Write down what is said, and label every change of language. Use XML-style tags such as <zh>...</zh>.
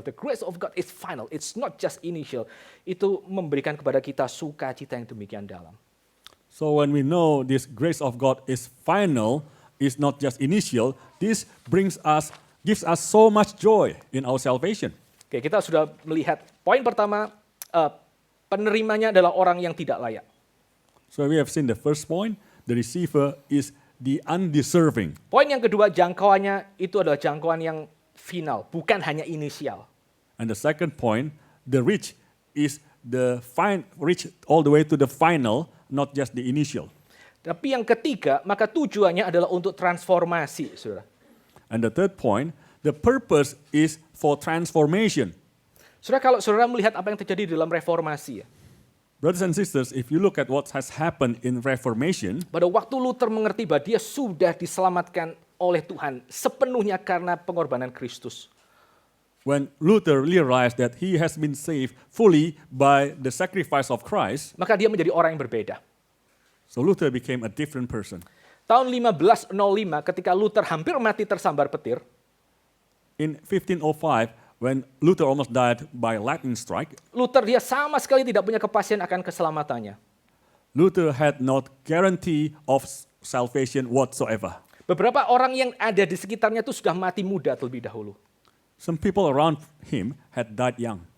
<en>The grace of God is final. It's not just initial.</en> <id>Itu memberikan kepada kita sukacita yang demikian dalam.</id> <en>So when we know this grace of God is final, is not just initial, this gives us so much joy in our salvation.</en> <id>Oke, kita sudah melihat poin pertama, penerimanya adalah orang yang tidak layak.</id> <en>So we have seen the first point, the receiver is the undeserving.</en> <id>Poin yang kedua, jangkauannya itu adalah jangkauan yang final, bukan hanya inisial.</id> <en>And the second point, the rich is reach all the way to the final, not just the initial.</en> <id>Tapi yang ketiga, maka tujuannya adalah untuk transformasi, saudara.</id> <en>And the third point, the purpose is for transformation.</en> <id>Saudara, kalau saudara melihat apa yang terjadi dalam reformasi, ya,</id> <en>Brothers and sisters, if you look at what has happened in Reformation,</en> <id>pada waktu Luther mengerti bahwa dia sudah diselamatkan oleh Tuhan sepenuhnya karena pengorbanan Kristus.</id> <en>when Luther realized that he has been saved fully by the sacrifice of Christ,</en> <id>Maka dia menjadi orang yang berbeda.</id> <en>so Luther became a different person.</en> <id>Tahun 1505 ketika Luther hampir mati tersambar petir,</id> <en>In 1505, when Luther almost died by lightning strike,</en> <id>Luther dia sama sekali tidak punya kepastian akan keselamatannya.</id> <en>Luther had not guarantee of salvation whatsoever.</en> <id>Beberapa orang yang ada di sekitarnya itu sudah mati muda terlebih dahulu.</id> <en>Some people around him had died young.</en>